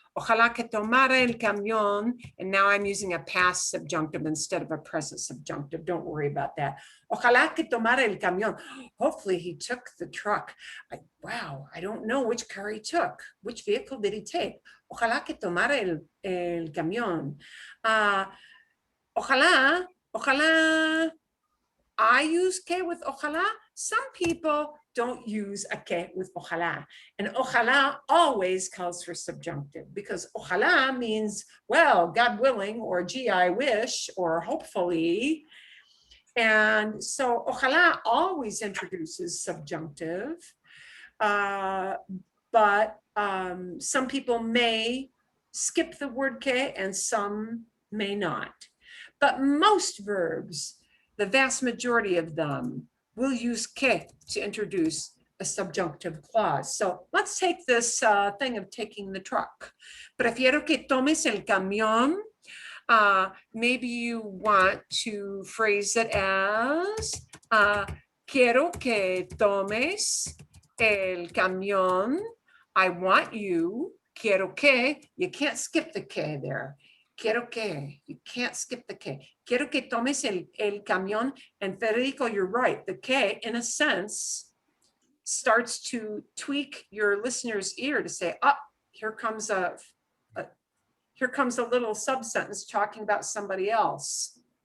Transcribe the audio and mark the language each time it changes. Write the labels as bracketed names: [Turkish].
[Spanish] Ojalá que tomara el camión. [English] And now I'm using a past subjunctive instead of a present subjunctive. Don't worry about that. [Spanish] Ojalá que tomara el camión. [English] Hopefully he took the truck. Wow, I don't know which car he took. Which vehicle did he take? [Spanish] Ojalá que tomara el camión. [English] Ojalá, ojalá. I use que with ojalá. Some people don't use a que with ojalá. And ojalá always calls for subjunctive because ojalá means, well, God willing, or gee, I wish, or hopefully. And so ojalá always introduces subjunctive. But some people may skip the word que and some may not. But most verbs, the vast majority of them, will use que to introduce a subjunctive clause. So let's take this thing of taking the truck. [Spanish] Prefiero que tomes el camión. Maybe you want to phrase it as quiero que tomes el camión. [English] I want you. [Spanish] Quiero que. [English] You can't skip the que there. [Spanish] Quiero que, [English] you can't skip the que. [Spanish] Quiero que tomes el camión. [English] And Federico, you're right. The que, in a sense, starts to tweak your listener's ear to say, oh, here comes a little sub-sentence talking about somebody else.